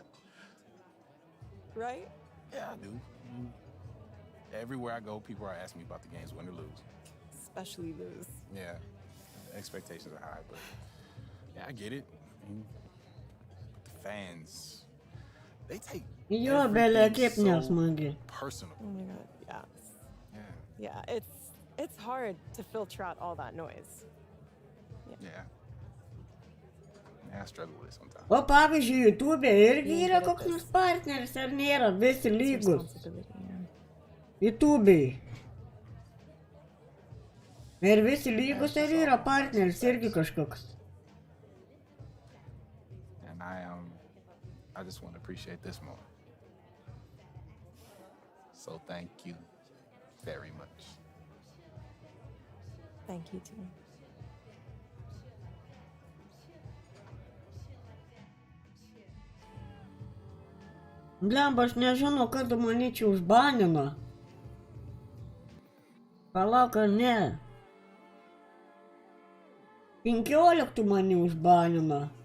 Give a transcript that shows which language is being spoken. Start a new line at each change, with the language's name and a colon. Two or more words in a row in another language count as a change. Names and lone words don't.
English: Right? Yeah, I do. Everywhere I go, people are asking me about the games, win or lose. Especially lose. Yeah, expectations are high, but yeah, I get it. The fans, they take
Lithuanian: Jo, belė kaip nesmagi.
English: personal. Oh my god, yeah. Yeah. Yeah, it's hard to filter out all that noise. Yeah. I struggle with it sometimes.
Lithuanian: O pavyzdžiui, YouTube irgi yra koks nors partneris, ar nėra, visi lygus. YouTube. Ir visi lygus, ar yra partneris irgi kažkoks.
English: And I just want to appreciate this more. So thank you very much. Thank you too.
Lithuanian: Blemba, aš nežinau, kada mane čia užbanino. Palauk, ar ne? 15 mane užbanino.